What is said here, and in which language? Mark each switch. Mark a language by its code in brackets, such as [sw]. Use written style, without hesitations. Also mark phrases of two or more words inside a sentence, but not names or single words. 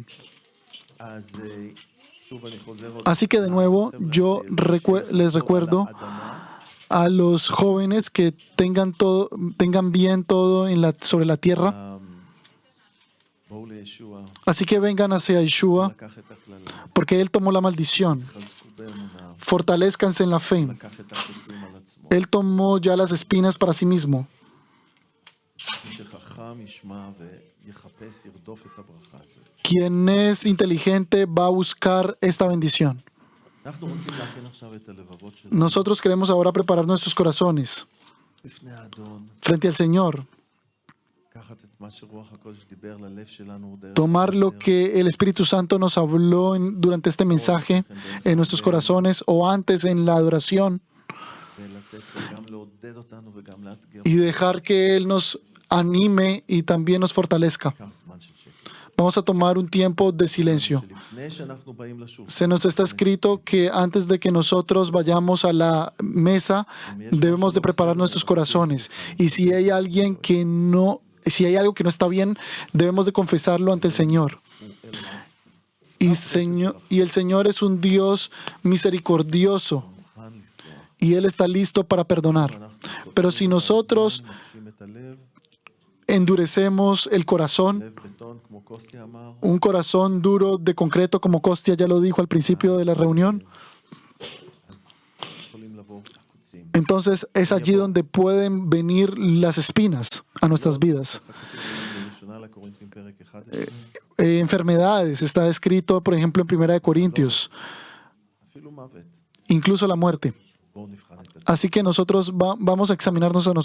[he] אז שוב אני חוזר עוד [es] Así que de nuevo, yo les recuerdo a los jóvenes que tengan bien todo sobre la tierra. [he] בואו לישוע, [es] Así que vengan hacia Yeshua, [he] לקח את הקללה, [es] porque Él tomó la maldición. [he] חזקו באמונה, [es] Fortalezcanse en la fe. [he] לקח את הקוצים על עצמו. [es] Él tomó ya las espinas para sí mismo. [he] מי שחכם ישמע ויחפש, ירדוף את הברכה הזאת. [es] Quien es inteligente va a buscar esta bendición. [he] אנחנו רוצים להכין עכשיו את הלבבות שלנו [es] Nosotros queremos ahora preparar nuestros corazones [he] לפני האדון, [es] frente al Señor. [he] לקחת את מה שרוח הקודש דיבר ללב שלנו דרך [es] Tomar lo [he] הספר, [es] que el Espíritu Santo nos habló durante este mensaje en nuestros corazones o antes en la adoración [he] ולתת לו גם לעודד אותנו וגם לאתגר. [es] y dejar que Él nos anime y también nos fortalezca. [he] קח זמן של שקט. [es] Vamos a tomar un tiempo de silencio. [he] שלפני שאנחנו באים לשולחן, [es] Se nos está escrito que antes de que nosotros vayamos a la mesa, debemos de preparar nuestros corazones. Y si hay algo que no está bien, debemos de confesarlo ante el Señor. Y el Señor es un Dios misericordioso [he] מוכן לנסוע. [es] y Él está listo para perdonar. Pero si nosotros [he] מקשים את הלב, [es] endurecemos el corazón, [he] לב בטון כמו קוסטי אמר, [es] un corazón duro de concreto, como Costia ya lo dijo al principio de la reunión, [he] אז יכולים לבוא הקוצים. [es] entonces es allí donde pueden venir las espinas a nuestras vidas. [he] בראשונה לקורינתים פרק 11, [es] Enfermedades, está escrito, por ejemplo, en 1 Corintios, [he] אפילו מוות. [es] incluso la muerte. [he] בואו נבחן את עצמנו. [es] Así que nosotros vamos a examinarnos a nosotros.